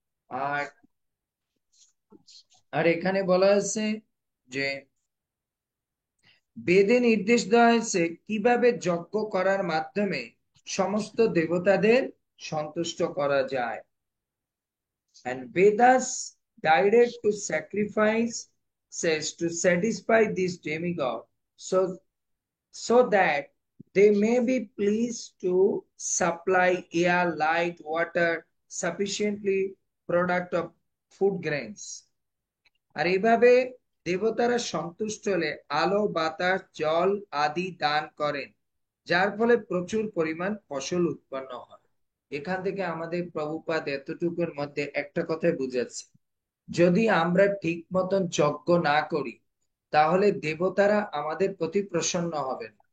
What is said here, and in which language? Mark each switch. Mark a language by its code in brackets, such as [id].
[bn] আর আর এখানে বলা আছে যে বেদে নির্দেশ দেওয়া হয়েছে কিভাবে যজ্ঞ করার মাধ্যমে সমস্ত দেবতাদের সন্তুষ্ট করা যায়। [en] And Vedas direct to sacrifice says to satisfy this demigod, so that they may be pleased to supply air, light, water, sufficiently product of food grains. [bn] আর এইভাবে দেবতারা সন্তুষ্ট হলে আলো, বাতাস, জল আদি দান করেন, যার ফলে প্রচুর পরিমাণ ফসল উৎপন্ন হয়। এখান থেকে আমাদের প্রভুপাদ এতটুকুর মধ্যে একটা কথাই বুঝাচ্ছে, যদি আমরা ঠিক মতন যজ্ঞ না করি তাহলে দেবতারা আমাদের প্রতি প্রসন্ন হবেন।